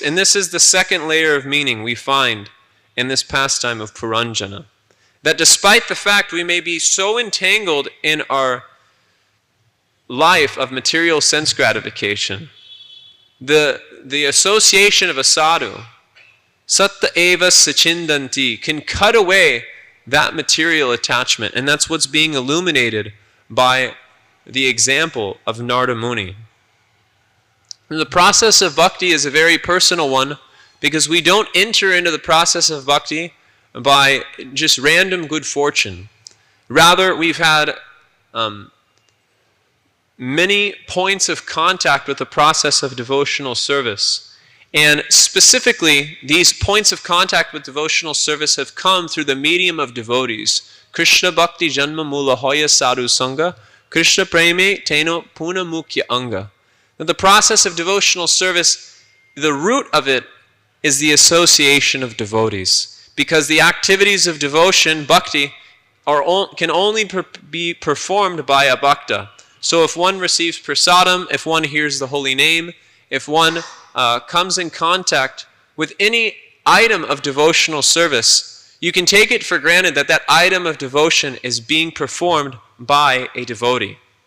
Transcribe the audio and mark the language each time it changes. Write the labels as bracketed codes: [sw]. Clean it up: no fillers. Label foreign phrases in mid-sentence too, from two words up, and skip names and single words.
[en] And this is the second layer of meaning we find in this pastime of Puranjana. That despite the fact we may be so entangled in our life of material sense gratification, the association of a sadhu, [sa] सत्त एव सच्छिन्दन्ति, [en] can cut away that material attachment. And that's what's being illuminated by the example of Narada Muni. The process of bhakti is a very personal one, because we don't enter into the process of bhakti by just random good fortune. Rather, we've had many points of contact with the process of devotional service. And specifically, these points of contact with devotional service have come through the medium of devotees. [bn] কৃষ্ণ ভক্তি জন্ম মূল হয় সাধু সঙ্গ, কৃষ্ণ প্রেমে তেনো পুন মুখ্য অঙ্গ. [en] Now, the process of devotional service, the root of it is the association of devotees. Because the activities of devotion, bhakti, can only be performed by a bhakta. So if one receives prasadam, if one hears the holy name, if one comes in contact with any item of devotional service, you can take it for granted that that item of devotion is being performed by a devotee.